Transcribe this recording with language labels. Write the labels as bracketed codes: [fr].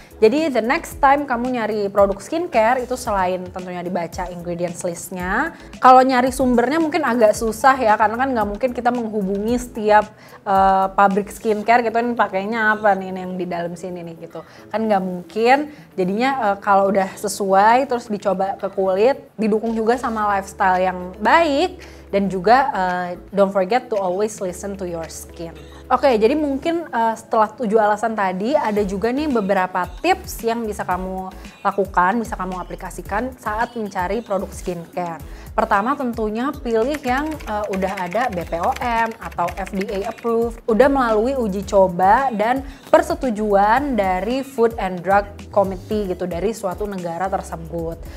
[id] Jadi [en] the next time [id] kamu nyari produk skincare itu selain tentunya dibaca ingredients listnya, kalau nyari sumbernya mungkin agak susah ya, karena kan nggak mungkin kita menghubungi setiap pabrik skincare gitu, ini pakainya apa nih yang di dalam sini nih gitu. Kan nggak mungkin, jadinya kalau udah sesuai terus dicoba ke kulit, didukung juga sama lifestyle yang baik. Dan juga [en] don't forget to always listen to your skin. [id] Oke, jadi mungkin setelah 7 alasan tadi, ada juga nih beberapa tips yang bisa kamu lakukan, bisa kamu aplikasikan saat mencari produk skincare. Pertama tentunya pilih yang udah ada BPOM atau FDA approved, udah melalui uji coba dan persetujuan dari Food and Drug Committee gitu, dari suatu negara tersebut.